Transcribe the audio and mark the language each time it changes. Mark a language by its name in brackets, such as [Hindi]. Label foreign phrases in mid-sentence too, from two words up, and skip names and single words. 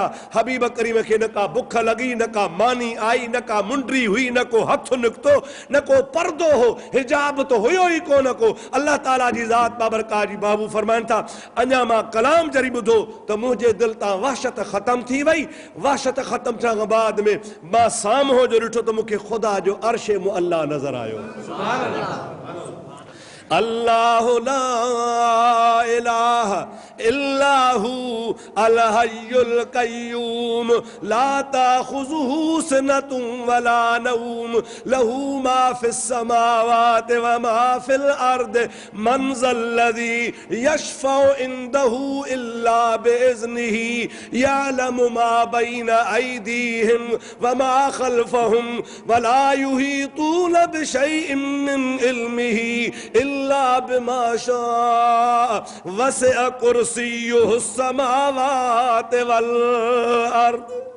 [Sindhi] हबीब करीम खे न का बुख लॻी, न का मानी आई, न का मुंडी हुई, न को हथु निकितो, न को पर्दो हो, हिजाब तो हुयो ई कोन को। अल्लाह ताला जी ज़ात बाबरकात जी बाबू फरमाइनि था, अञा मां कलाम जरी ॿुधो त मुंहिंजे दिलि तां वहशत ख़तम थी वई। वहशत ख़तम थियण खां बाद में मां साम्हूं जो ॾिठो त मूंखे ख़ुदा जो अर्श मुअल्ला नज़र आयो। [Arabic] الله لا إله إلا هو الحي القيوم لا تأخذه سنة ولا نوم له ما في السماوات وما في الأرض من ذا الذي يشفع عنده إلا بإذنه يعلم ما بين أيديهم وما خلفهم ولا يحيطون بشيء من علمه إلا بما شاء وسع كرسيه سماوات والأرض.